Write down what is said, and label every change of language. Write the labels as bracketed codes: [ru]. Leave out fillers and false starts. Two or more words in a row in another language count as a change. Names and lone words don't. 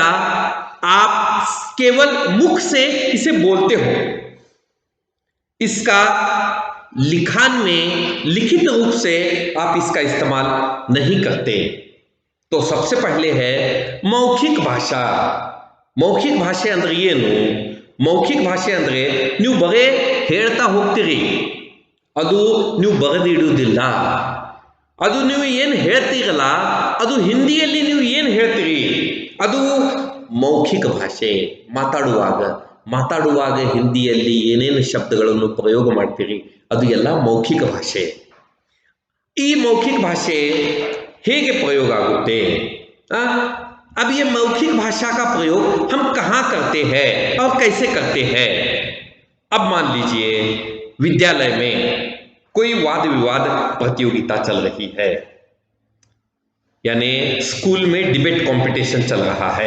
[hi] आप केवल मुख से इसे बोलते हो, इसका लिखान में लिखित रूप से आप इसका इस्तेमाल नहीं करते. तो सबसे पहले है मौखिक भाषा. [kn] मौखिक ಭಾಷೆ ಅಂದ್ರೆ ಏನು? ಮೌಖಿಕ ಭಾಷೆ ಅಂದ್ರೆ ನೀವು ಬರೇ ಹೇಳ್ತಾ ಹೋಗ್ತೀರಿ, ಅದು ನೀವು ಬರೆದಿಡುವುದಿಲ್ಲ. ಅದು ನೀವು ಏನು ಹೇಳ್ತೀರಲ್ಲ, ಅದು ಹಿಂದಿಯಲ್ಲಿ ನೀವು ಏನು ಹೇಳ್ತೀರಿ ಅದು ಮೌಖಿಕ ಭಾಷೆ. ಮಾತಾಡುವಾಗ ಹಿಂದಿಯಲ್ಲಿ ಏನೇನು ಶಬ್ದಗಳನ್ನು ಪ್ರಯೋಗ ಮಾಡ್ತೀರಿ ಅದು ಎಲ್ಲ ಮೌಖಿಕ ಭಾಷೆ. ಈ ಮೌಖಿಕ ಭಾಷೆ ಹೇಗೆ ಪ್ರಯೋಗ ಆಗುತ್ತೆ? [hi] अब ये मौखिक भाषा का प्रयोग हम कहाँ करते हैं और कैसे करते हैं? अब मान लीजिए विद्यालय में कोई वाद विवाद प्रतियोगिता चल रही है, यानी स्कूल में डिबेट कंपटीशन चल रहा है.